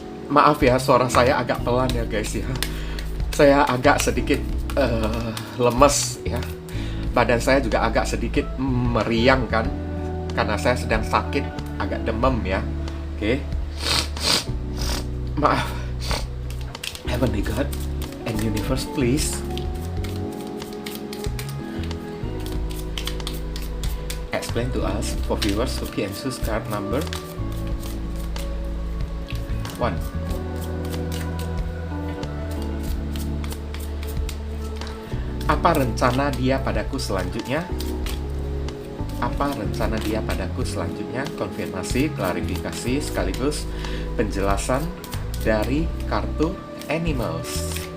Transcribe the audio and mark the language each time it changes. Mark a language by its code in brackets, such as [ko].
[id] Maaf ya, suara saya agak pelan ya guys ya. Saya agak sedikit lemes ya. Badan saya juga agak sedikit meriang kan, karena saya sedang sakit, agak demam ya. Oke. Maaf. [en] Heavenly God and Universe, please explain to us for viewers who can choose card number 1. [id] Apa rencana dia padaku selanjutnya? Apa rencana dia padaku selanjutnya? Konfirmasi, klarifikasi, sekaligus penjelasan dari kartu Animals.